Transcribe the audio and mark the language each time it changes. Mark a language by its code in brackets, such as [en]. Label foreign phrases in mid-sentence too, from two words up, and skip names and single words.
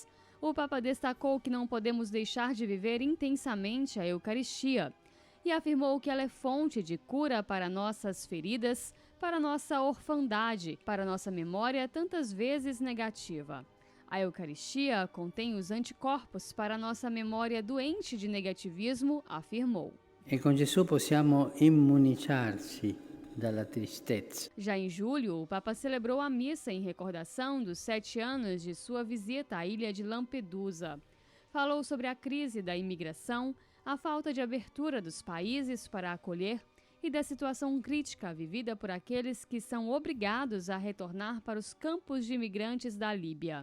[pt] O Papa destacou que não podemos deixar de viver intensamente a Eucaristia e afirmou que ela é fonte de cura para nossas feridas, para nossa orfandade, para nossa memória tantas vezes negativa. A Eucaristia contém os anticorpos para nossa memória doente de negativismo, afirmou. [it] E com Jesus possiamo immunizarci dalla tristezza. [pt] Já em julho, o Papa celebrou a missa em recordação dos 7 anos de sua visita à ilha de Lampedusa. Falou sobre a crise da imigração, a falta de abertura dos países para acolher e da situação crítica vivida por aqueles que são obrigados a retornar para os campos de imigrantes da Líbia.